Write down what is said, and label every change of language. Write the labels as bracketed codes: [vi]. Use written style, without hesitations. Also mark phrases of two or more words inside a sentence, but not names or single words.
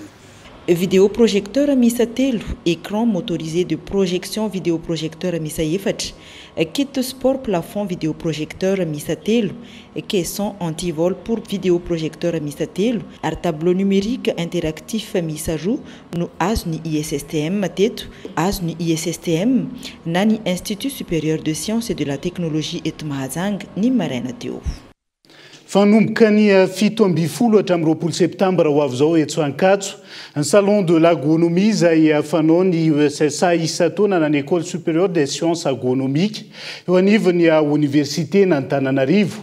[mg] Vidéoprojecteur misa telo, [fr] écran motorisé de projection vidéoprojecteur [mg] misa efatra, [fr] kit sport plafond vidéoprojecteur [mg] misa telo, [fr] caisson antivol pour vidéoprojecteur [mg] misa telo, ary [fr] tableau numérique interactif [mg] misa roa no azo ny ISSTM teto, azo ny ISSTM na ny [fr] Institut supérieur de sciences et de la technologie [mg] eto Mahajanga ny maraina teo. Fanomboka ny 17 hatramin'ny 20 septambra ho avy izao eto Ankatso ny [fr] salon de l'agronomie [mg] izay fanao ny USSA isa-taona na ny [fr] école supérieure des sciences agronomiques [mg] eo anivon'ny université n'Antananarivo.